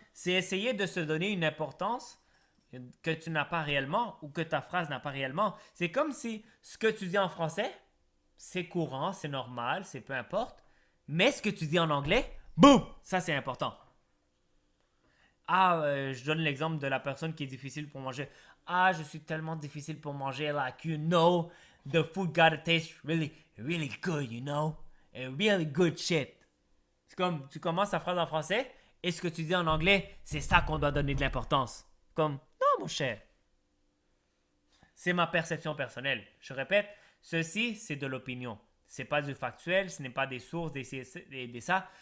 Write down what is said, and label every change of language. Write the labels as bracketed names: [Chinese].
[French] C'est essayer de se donner une importance que tu n'as pas réellement ou que ta phrase n'a pas réellement. C'est comme si ce que tu dis en français, c'est courant, c'est normal, c'est peu importe. Mais ce que tu dis en anglais, boum, ça c'est important. Je donne l'exemple de la personne qui est difficile pour manger. Je suis tellement difficile pour manger. [English] Like, you know, the food gotta taste really, really good, you know? And really good shit. [French] C'est comme, tu commences ta phrase en français et ce que tu dis en anglais, c'est ça qu'on doit donner de l'importance. Comme, non, mon cher. C'est ma perception personnelle. Je répète, ceci, c'est de l'opinion. C'est pas du factuel, ce n'est pas des sources, des ça.